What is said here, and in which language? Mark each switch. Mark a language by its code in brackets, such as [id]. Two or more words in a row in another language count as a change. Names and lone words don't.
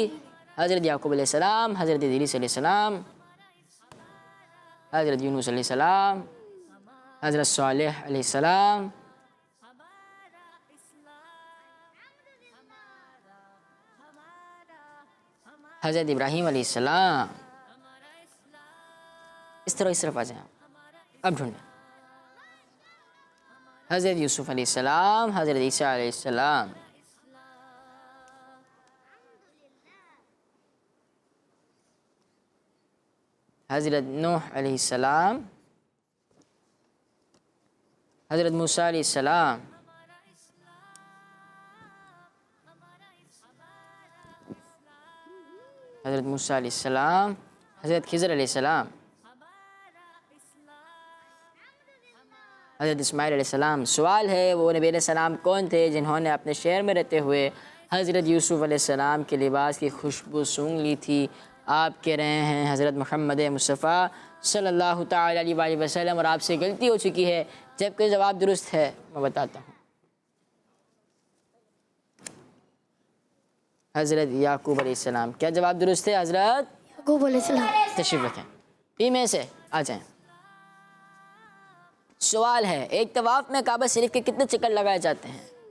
[ur] حضرت یعقوب علیہ السلام، حضرت ادریس علیہ السلام، حضرت یونس علیہ السلام، حضرت صالح علیہ السلام، حضرت ابراہیم علیہ السلام. اس طرف آ جائیں. اب ڈھونڈیں حضرت یوسف علیہ السلام، حضرت عیسیٰ علیہ السلام, حضرت نوح علیہ السلام، حضرت موسیٰ علیہ السلام، حضرت موسیٰ علیہ السلام، حضرت خضر علیہ السلام، حضرت اسماعیل علیہ السلام. سوال ہے وہ نبی علیہ السلام کون تھے جنہوں نے اپنے شہر میں رہتے ہوئے حضرت یوسف علیہ السلام کے لباس کی خوشبو سونگھ لی تھی? آپ کہہ رہے ہیں حضرت محمد مصطفیٰ [ar] صلى الله تعالى عليه وسلم, [ur] اور آپ سے غلطی ہو چکی ہے، جبکہ جواب درست ہے. میں بتاتا ہوں، حضرت یعقوب علیہ السلام. کیا جواب درست ہے حضرت? یعقوب علیہ السلام. تشریف رکھیں، ٹیم میں سے آ جائیں۔ سوال ہے، ایک طواف میں کعبہ شریف کے کتنے چکر لگائے جاتے ہیں?